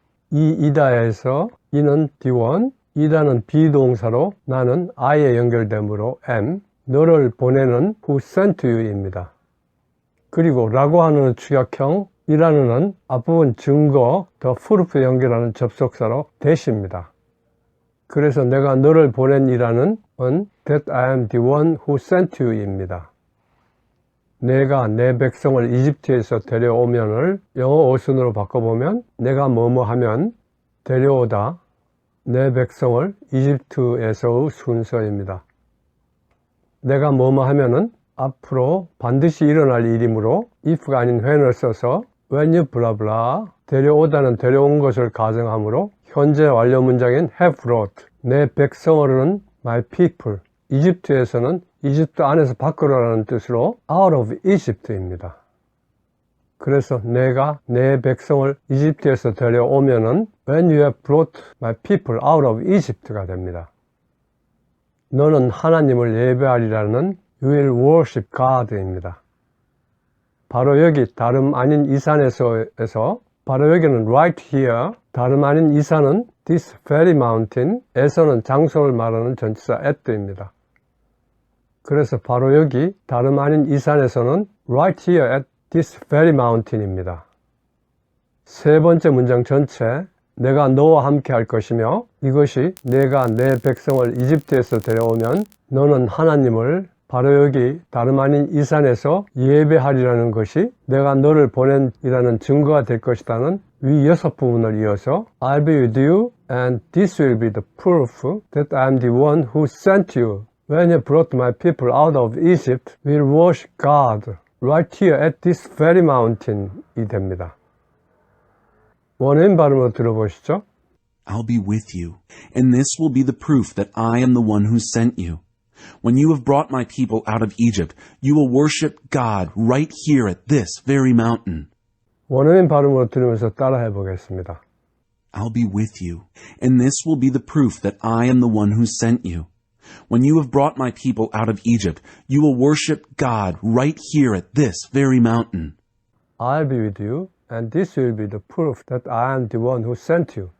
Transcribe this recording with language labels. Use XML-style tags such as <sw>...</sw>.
<ko>이이다에서 이는 D1, 이다는 비동사로 나는 I에 연결되므로 am, 너를 보내는</ko> <en>who sent you</en> <ko>입니다. 그리고 라고 하는 축약형 이라는은 앞부분 증거,</ko> <en>the proof</en> <ko>연결하는 접속사로 that입니다. 그래서 내가 너를 보낸 이라는</ko> <en>that I am the one who sent you입니다.</en> <ko>내가 내 백성을 이집트에서 데려오면을 영어 어순으로 바꿔보면 내가 뭐뭐 하면 데려오다 내 백성을 이집트에서의 순서입니다. 내가 뭐뭐 하면은 앞으로 반드시 일어날 일이므로 if가 아닌 when을 써서</ko> <en>when you blah blah</en> <ko>데려오다는 데려온 것을 가정하므로 현재 완료 문장인</ko> <en>have brought</en> <ko>내 백성을은</ko> <en>my people</en> <ko>이집트에서는 이집트 안에서 밖으로라는 뜻으로</ko> <en>out of Egypt</en> <ko>입니다. 그래서 내가 내 백성을 이집트에서 데려오면은</ko> <en>when you have brought my people out of Egypt가</en> <ko>됩니다. 너는 하나님을 예배하리라는</ko> <en>you will worship God입니다.</en> <ko>바로 여기 다름 아닌 이 산에서 바로 여기는</ko> <en>right here</en> <ko>다름 아닌 이 산은</ko> <en>this very mountain</en> <ko>에서는 장소를 말하는 전치사 at입니다. 그래서 바로 여기 다름 아닌 이 산에서는</ko> <en>right here at this very mountain</en> <ko>입니다. 세 번째 문장 전체 내가 너와 함께 할 것이며 이것이 내가 내 백성을 이집트에서 데려오면 너는 하나님을 바로 여기 다름 아닌 이 산에서 예배하리라는 것이 내가 너를 보낸이라는 증거가 될 것이라는 위 6부분을 이어서</ko> <en>I'll be with you and this will be the proof that I am the one who sent you. When you brought my people out of Egypt, we'll worship God right here at this very mountain</en> <ko>이 됩니다. 원어민 발음으로 들어보시죠.</ko> <en>I'll be with you, and this will be the proof that I am the one who sent you. When you have brought my people out of Egypt, you will worship God right here at this very mountain.</en> <ko>원어민 발음으로 들으면서 따라해 보겠습니다.</ko> <en>I'll be with you, and this will be the proof that I am the one who sent you. When you have brought my people out of Egypt, you will worship God right here at this very mountain. I'll be with you, and this will be the proof that I am the one who sent you.</en>